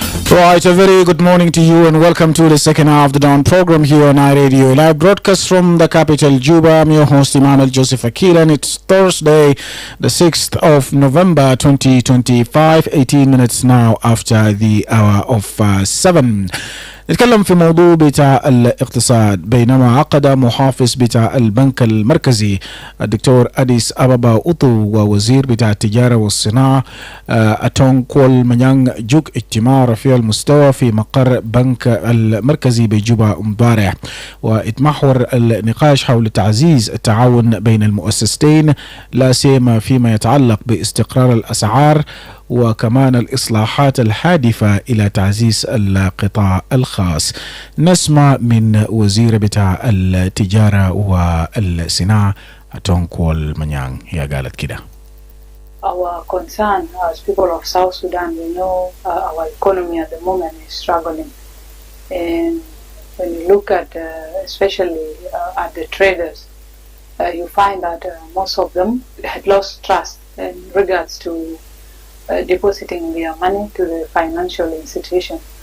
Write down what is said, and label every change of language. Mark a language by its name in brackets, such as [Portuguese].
[English] Right, a very good morning to you and welcome to the second half of the Dawn program here on iRadio. Live broadcast from the capital, Juba. I'm your host, Emmanuel J, and it's Thursday, the 6th of November, 2025, 18 minutes now after the hour of 7. [Arabic] نتكلم في موضوع بتاع الاقتصاد بينما عقد محافظ بتاع البنك المركزي الدكتور أديس أبابا أوتو ووزير بتاع التجارة والصناعة أتون كول منيان جوك اجتماع رفيع المستوى في مقر بنك المركزي بجوبا امبارح، واتمحور النقاش حول تعزيز التعاون بين المؤسستين لا سيما فيما يتعلق باستقرار الأسعار وكمان الإصلاحات الهادفة إلى تعزيز القطاع الخاص. نسمع من وزير بتاع التجارة والصناعة تونكول منيان، هي قالت كده. [English] Our concern as people of South Sudan, we know our economy at the moment is struggling, and when you look at especially at the traders, you find that most of them had lost trust in regards to depositing their money to the financial institution.